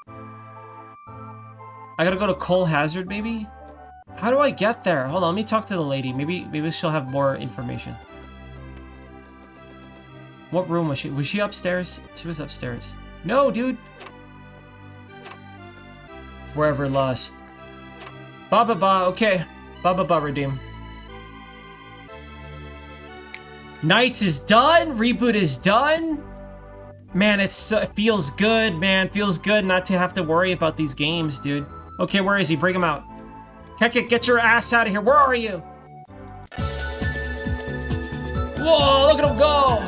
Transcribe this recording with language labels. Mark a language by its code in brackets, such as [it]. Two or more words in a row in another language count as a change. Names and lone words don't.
[en] I gotta go to Cole Hazard, maybe? How do I get there? Hold on, let me talk to the lady. Maybe she'll have more information. What room was she? Was she upstairs? She was upstairs. No, dude. Forever lost. Ba ba ba. Okay. Ba ba ba. Redeem. Nights is done. Reboot is done. Man, it feels good, man. Feels good not to have to worry about these games, dude. Okay, where is he? Bring him out. Kekit, get your ass out of here. Where are you? Whoa, look at him go.